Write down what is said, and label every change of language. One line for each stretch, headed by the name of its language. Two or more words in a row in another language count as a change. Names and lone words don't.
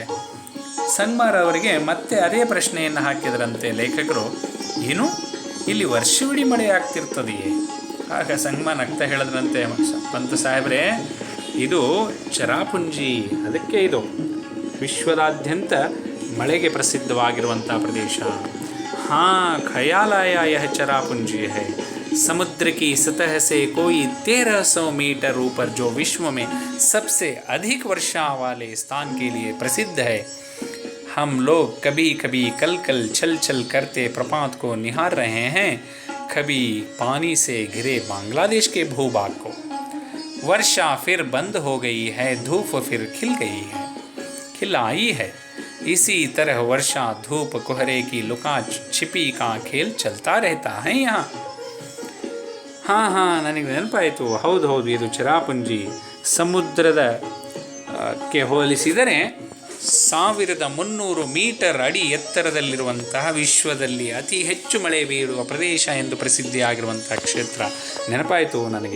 Kannada: ಸಂಗಮಾರ್ ಅವರಿಗೆ ಮತ್ತೆ ಅದೇ ಪ್ರಶ್ನೆಯನ್ನು ಹಾಕಿದ್ರಂತೆ ಲೇಖಕರು, ಏನು ಇಲ್ಲಿ ವರ್ಷವಿಡೀ ಮಳೆ ಆಗ್ತಿರ್ತದೆಯೇ? ಆಗ ಸಂಗಮಾರ್ ನಗ್ತಾ ಹೇಳಿದ್ರಂತೆ, ಪಂತ ಸಾಹೇಬ್ರೆ, ಇದು ಚಿರಾಪುಂಜಿ, ಅದಕ್ಕೆ ಇದು ವಿಶ್ವದಾದ್ಯಂತ ಮಳೆಗೆ ಪ್ರಸಿದ್ಧವಾಗಿರುವಂಥ ಪ್ರದೇಶ.
Hindi: हाँ ख्याल आया यह चिरापुंजी है. समुद्र की सतह से कोई 1300 मीटर ऊपर जो विश्व में सबसे अधिक वर्षा वाले स्थान के लिए प्रसिद्ध है. हम लोग कभी कभी कल छल छल करते प्रपात को निहार रहे हैं, कभी पानी से घिरे बांग्लादेश के भूभाग को. वर्षा फिर बंद हो गई है, धूप फिर खिल आई है. इसी तरह वर्षा धूप कोहरे की लुका छिपी का खेल चलता रहता है यहाँ.
Kannada: ಹಾಂ ನನಗೆ ನೆನಪಾಯಿತು. ಹೌದು, ಇದು ಚಿರಾಪುಂಜಿ. ಸಮುದ್ರದ ಕ್ಕೆ ಹೋಲಿಸಿದರೆ 1300 ಮೀಟರ್ ಅಡಿ ಎತ್ತರದಲ್ಲಿರುವಂತಹ ವಿಶ್ವದಲ್ಲಿ ಅತಿ ಹೆಚ್ಚು ಮಳೆ ಬೀಳುವ ಪ್ರದೇಶ ಎಂದು ಪ್ರಸಿದ್ಧಿಯಾಗಿರುವಂತಹ ಕ್ಷೇತ್ರ ನೆನಪಾಯಿತು ನನಗೆ.